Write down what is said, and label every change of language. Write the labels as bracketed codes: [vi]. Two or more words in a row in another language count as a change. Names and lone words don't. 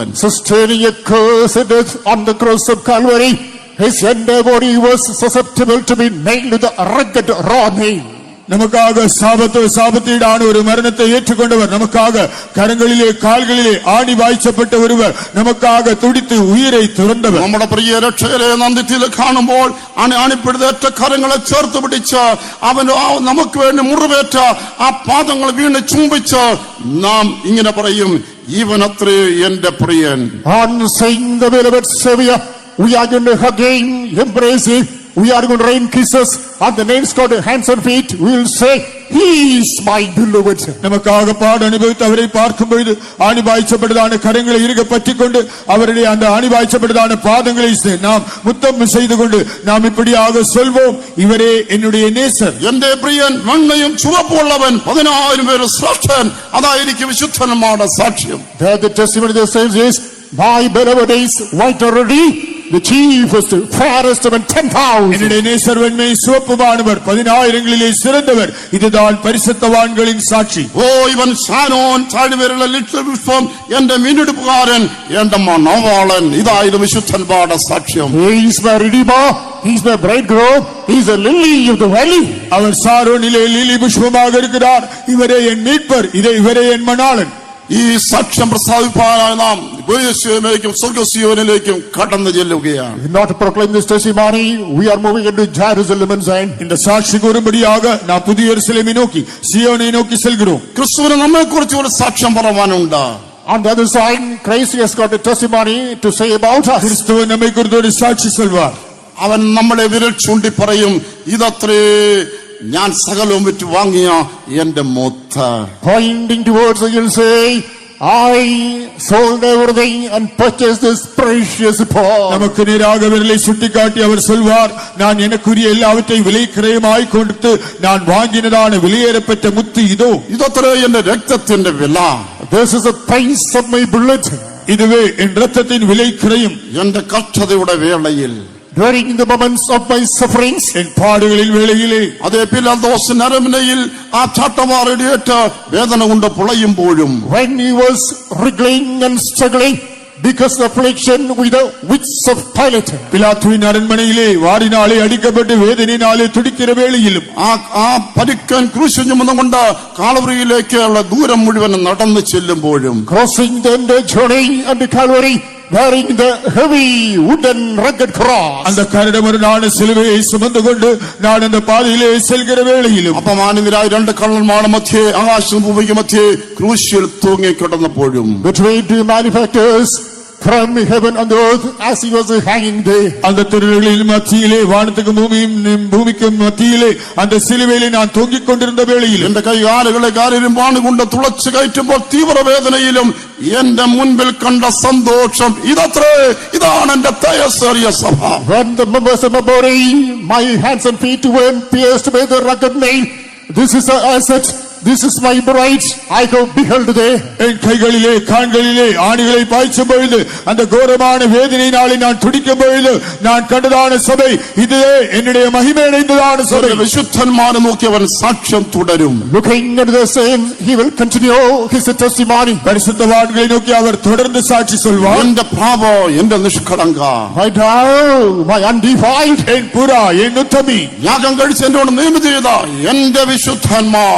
[en] Sustaining a cursed death on the cross of Calvary, His entire body was susceptible to be nailed with a rugged raw nail. [ta] நமக்காக சாபத்தீடான ஒரு மரணத்தை ஏற்றுக்கொண்டவர், நமக்காக கரங்களிலே கால்களிலே ஆணி வாய்ச்சப்பட்ட ஒருவர், நமக்காக துடித்து உயிரை துறந்தவர். [ml] നമ്മുടെ പ്രിയ രക്ഷകരെ നന്ദിത്തിൽ കാണുമ്പോൾ ആണിപ്പിടുതേറ്റ കരങ്ങളെ ചേർത്ത് പിടിച്ച് അവൻ നമുക്ക് വേണ്ടി മുറിവേറ്റ ആ പാദങ്ങൾ വീണ് ചുംബിച്ച് നാം ഇങ്ങനെ പറയും, ഇവനത്രേ എന്റെ പ്രിയൻ. [en] On seeing the beloved Savior, we are going to hug Him, embrace Him. We are going to rain kisses on the nails called hands and feet. We will say, He is my beloved. [ta] நமக்காக பாடு அனுபவித்து அவரை பார்க்கும் பொழுது ஆணி வாய்ச்சப்பட்டதான கரங்களை இருக பற்றிக்கொண்டு அவருடைய அந்த ஆணி வாய்ச்சப்பட்டதான பாதங்களை நாம் முத்தம் செய்து கொண்டு நாம் இப்படியாக சொல்வோம், இவரே என்னுடைய நேசர். [ml] എന്റെ പ്രിയൻ വെണ്ണയും ചുവപ്പുള്ളവൻ 10,000 പേര് ശ്രേഷ്ഠൻ. അതായിരിക്കും വിശുദ്ധന്മാരുടെ സാക്ഷ്യം. [en] There the testimony of the saints is, my beloved is white already, the chiefest, fairest among 10,000. [ta] என்னுடைய நேசர் வெண்மை சிவப்புமானவர் 10,000களிலே சிறந்தவர். இதுதான் பரிசுத்தவான்களின் சாட்சி. [ml] ഓ ഇവൻ ഷാനോൻ താഴ്വരയിലെ ലക്ഷപുഷ്പം എന്റെ വീണ്ടെടുപ്പുകാരൻ എന്റെ മനോവാളൻ. ഇതായിരുന്നു വിശുദ്ധന്മാരുടെ സാക്ഷ്യം. [en] He is my redeemer, he is my bridegroom, he is the lily of the valley. [ta] அவர் சாரோனிலே லிலி புஷ்பமாக இருக்கிறார். இவரே என் மீட்பர், இவரே என் மணாளன். [ml] ഈ സാക്ഷ്യം പ്രസ്താവിപ്പാനായി നാം ഉപദേശിലേക്കും സ്വർഗസിയോനിലേക്കും കടന്നു ചെല്ലുകയാണ്. [en] Not to proclaim this testimony, we are moving into Jerusalem and Zion. [ta] இந்த சாட்சி கூறும்படியாக நாம் புதிய எருசலேமை நோக்கி சியோனை நோக்கி செல்கிறோம். [ml] ക്രിസ്തുവിന് നമ്മെക്കുറിച്ച് ഒരു സാക്ഷ്യം പറയാനുണ്ട്. [en] On the other side, Christ has got a testimony to say about us. [ta] கிறிஸ்துவ நம்மை குறித்து ஒரு சாட்சி சொல்வார். [ml] അവൻ നമ്മളെ വിരൽ ചൂണ്ടി പറയും, ഇതത്രേ ഞാൻ സകലവും വിറ്റ് വാങ്ങിയ എന്റെ മുത്ത്. [en] Pointing towards us, he'll say, I sold everything and purchased this precious pearl. [ta] நமக்கு நேராக விரலை சுட்டிக்காட்டி அவர் சொல்வார், நான் எனக்குரிய எல்லாவற்றையும் விலை கிரயமாய் கொடுத்து நான் வாங்கினதான விலையேறப்பெற்ற முத்து இதோ. [ml] ഇതത്രേ എന്റെ രക്തത്തിന്റെ വില. [en] This is the price of my blood. [ta] இதுவே என் ரத்தத்தின் விலை கிரயம். [ml] എന്റെ കഷ്ടതയുടെ വേളയിൽ, [en] During the moments of my sufferings, [ta] என் பாடுகளின் வேளையிலே, [ml] അതേ പിലാത്തോസ് നരമ്പനയിൽ ആ ചാട്ടവാറടിയേറ്റ് വേദന കൊണ്ട് പുളയുമ്പോഴും, [en] when he was wriggling and struggling because of affliction with the wits of Pilate, [ta] பிலாத்துவின் அரண்மனையிலே வாரினாலே அடிக்கப்பட்டு வேதனையினாலே துடிக்கிற வேளையிலும், [ml] ആ പരിക്കൻ ക്രൂശ് ചുമന്നുകൊണ്ട് കാൽവറിയിലേക്കുള്ള ദൂരം മുഴുവൻ നടന്നു ചെല്ലുമ്പോഴും, [en] crossing the journey unto Calvary, bearing the heavy wooden rugged cross, [ta] அந்த கரடுமுரடான சிலுவையை சுமந்து கொண்டு நான் அந்த பாதையிலே செல்கிற வேளையிலும், [ml] അപമാനിതരായ രണ്ട് കള്ളന്മാരുടെ മധ്യേ ആകാശവും ഭൂമിക്ക് മധ്യേ ക്രൂശിൽ തൂങ്ങിക്കിടന്നപ്പോഴും, [en] between two malefactors from heaven and earth as he was hanging there, [ta] அந்த திருளின் மத்தியிலே வானத்துக்கு பூமிக்கும் மத்தியிலே அந்த சிலுவையிலே நான் தொங்கிக் கொண்டிருந்த வேளையில் [ml] എന്റെ കൈകാലുകളെ കാലിരുമ്പാണ് കൊണ്ട് തുളച്ചു കയറ്റുമ്പോൾ തീവ്രവേദനയിലും എന്റെ മുൻപിൽ കണ്ട സന്തോഷം ഇതത്രേ, ഇതാണ് എന്റെ തേജസ്സേറിയ സഭ. [en] when the members of my body, my hands and feet were pierced by the rugged nail, this is the asset, this is my bride, I have beheld there. [ta] என் கைகளிலே கால்களிலே ஆணிகளை பாய்ச்சும் பொழுது அந்த கோரமான வேதனையினாலே நான் துடிக்கும் பொழுது நான் கண்டதான சபை இதுவே என்னுடைய மகிமை அடைந்ததான சபை. [ml] വിശുദ്ധന്മാരെ നോക്കിയവൻ സാക്ഷ്യം തുടരും. [en] Looking at the same, he will continue his testimony. [ta] பரிசுத்தவான்களை நோக்கி அவர் தொடர்ந்து சாட்சி சொல்வார். [ml] എന്റെ പാപോ എന്റെ നിഷ്കളങ്ക, [en] My dove, my undefiled, [ta] என் புறா, என் உத்தமி, [ml] യാഗം കഴിച്ച് എന്നോട് നിയമം ചെയ്ത എന്റെ വിശുദ്ധന്മാർ,